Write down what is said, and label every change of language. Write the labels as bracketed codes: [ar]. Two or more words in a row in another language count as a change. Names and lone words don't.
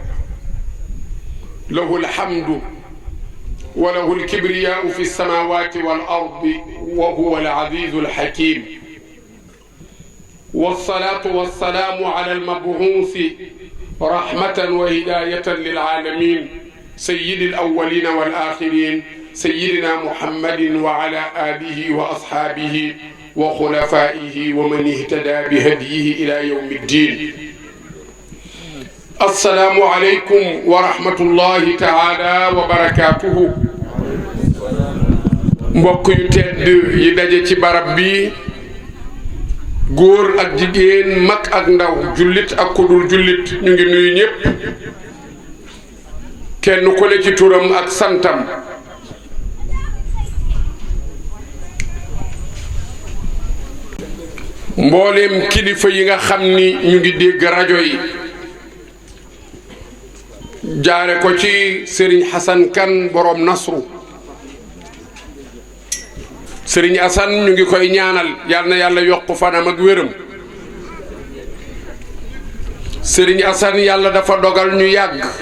[ar] له الحمد وله الكبرياء في السماوات والأرض وهو العزيز الحكيم والصلاة والسلام على المبعوث رحمة وهداية للعالمين سيد الأولين والآخرين سيدنا محمد وعلى آله وأصحابه وخلفائه ومن اهتدى بهديه إلى يوم الدين. السلام عليكم ورحمة الله تعالى وبركاته. [wo] mbokk yu tedd yi daje ci barab bi góor ak jigéen mag ak ndaw jullit ak kudul jullit ñu ngi nuyu ñépp kenn ku ne ci turam ak santam mbooleem kilifa yi nga xam ni ñu ngi dégg rajo yi jaare ko ci Serigne Hassan Kane borom Nasru Serigne Assane ñu ngi koy ñaanal yal na yàlla yokk fanam ak wéram Serigne Assane yàlla dafa dogal ñu yàgg